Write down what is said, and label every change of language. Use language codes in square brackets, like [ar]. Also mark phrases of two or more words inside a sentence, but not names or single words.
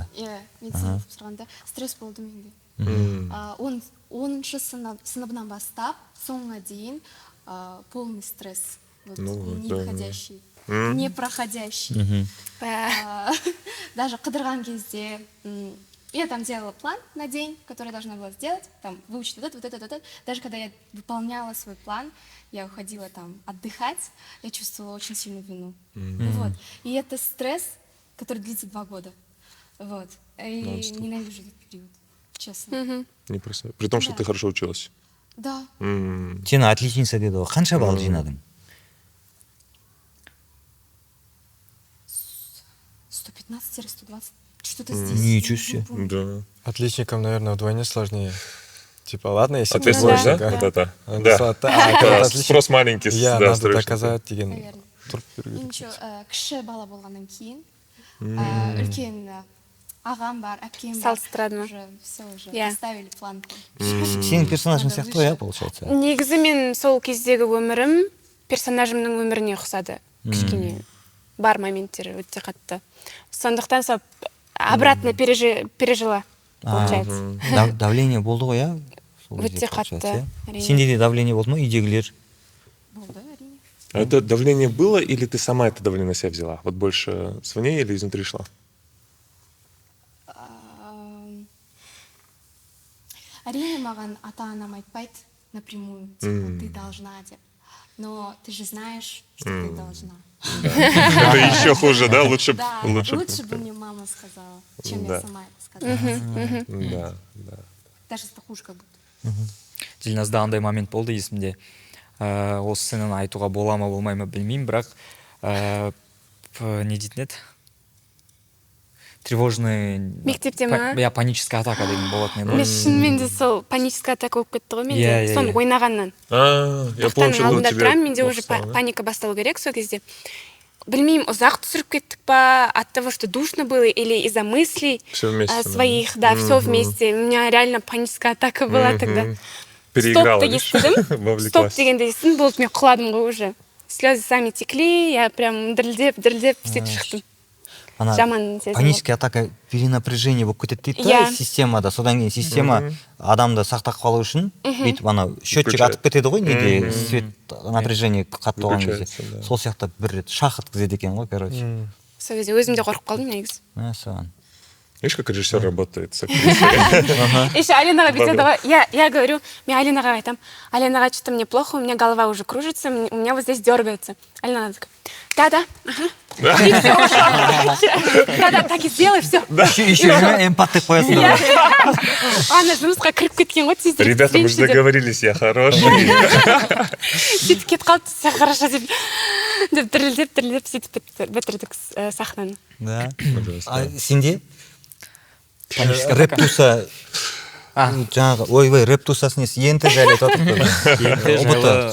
[kk] иә медицина тапсырғанда стресс болды менде. 10-шы сыныбынан бастап соңына дейін [ru] полный стресс. Вот, Ну вот, да. непроходящий. Непроходящий. Даже [kk] қыдырған кезде [ru] я там делала план на день, который я должна была сделать, там выучить вот это. Даже когда я выполняла свой план, я уходила там отдыхать, я чувствовала очень сильную вину. Вот. И это стресс, который длится 2 года. Вот. И ненавижу этот период, честно. Не представляю. При том, что Да. ты хорошо училась. Да. [kk] Сен отличница деді ғой. Қанша балл жинадың? 115-120. [ru] Что-то здесь. Ничего не себе. помню. Да. Отличникам, наверное, вдвойне сложнее. Типа, ладно, если Ответственность, да? Да. Вот это. Да. Да. когда отличник- Спрос маленький. Я да, надо строишь. [kk] доказать деген. [ru] Наверное. [kk] тұрып беру керек. Ничего, кіші бала болғаннан кейін үлкен ағам бар, әпкем бар. Салыстырады ма? [ru] Уже все уже [kk] Иә. [ru] поставили планку. [kk] Сенің персонажың сияқты ғой, иә, получается? Негізі мен сол кездегі өмірім персонажымның өміріне ұқсады. Кішкене бар моменттері өте қатты. Сондықтан сол [ru] обратно пережила, получается. [kk] Давление болды ғой, иә? Сол Өте кезде, қатты, получается, иә? әрине. Сенде де давление болды ма, үйдегілер? Болды, әрине. [ru] А это давление было, или ты сама это давление на себя взяла? Вот больше извне или изнутри шла? [kk] Әрине маған ата-анам айтпайды [ru] напрямую, типа, ты должна [kk] деп. [ru] Но ты же знаешь, что ты должна. Это еще хуже, да? Лучше б- Да, лучше. лучше бы мне мама сказала, чем Да. я сама это сказала. Да, да. Даже это хуже как будто. [kk] Дильназда андай момент болды есімде. Осы сценаны айтуға бола ма болмай ма білмеймін, бірақ не дейтін еді? [ru] Тревожный... [kk] Мектепте ма? Иә, [ru] паническая атака [kk] деген болатын еді. Мен ғой. шынымен де сол [ru] паническая атака [kk] болып кетті ғой менде. Иә, иә, Соны иә. ойнағаннан. [ru] Я помню, [kk] Тақтаның [ru] что было [kk] алдында [ru] тебе [kk] тұрамын, менде [ru] плохо уже стало, да? [kk] паника басталу керек сол кезде. Білмеймін, ұзақ түсіріп кеттік па, [ru] от того, что душно было, или из-за мыслей Всё вместе, да? своих, да, все вместе. У меня реально паническая атака была тогда. Переиграла, Стоп видишь? [kk] естідім, стоп [ru] Вовлеклась. [kk] дегенде естідім, болды, мен құладым ғой уже. [ru] Слезы сами текли, я прям [kk] дірілдеп сөйтіп шықтым. Ана Жаман сезім [ru] паническая атака перенапряжение [kk] болып кетеді дейді да, Иә. системада. Содан кейін система адамды сақтап қалу үшін бүйтіп ана счетчик [ru] Выключает. [kk] атып кетеді ғой, неде [ru] свет напряжение [kk] қатты болған кезде. [ru] Выключается, да. [kk] Сол сияқты бір рет шах еткізеді екен ғой, короче. Сол кезде өзім де қорқып қалдым негізі. Соған. [ru] Видишь, как режиссер работает с актрисой? [kk] Еще Аленаға бүйтеді ғой. [ru] Я говорю, [kk] мен Аленаға айтам, Аленаға, [ru] что-то мне плохо, у меня голова уже кружится, у меня вот здесь дергается. Алена такая, да, ага. И все. Да, так и сделай, все. [kk] Еще эмпатты қоясың. Ана жұмысқа кіріп кеткен ғой тез. [ru] Ребята, мы же договорились, я хороший. [kk] Сөйтіп кетіп қалды, [ru] все хорошо [kk] деп дірілдеп сөйтіп бітірдік сахнаны. [ru] Да. Пожалуйста. [kk] А сенде? Рэп туса жаңағы ойбай рэп тусасы несі енді жайлы айтып Енді жайлы,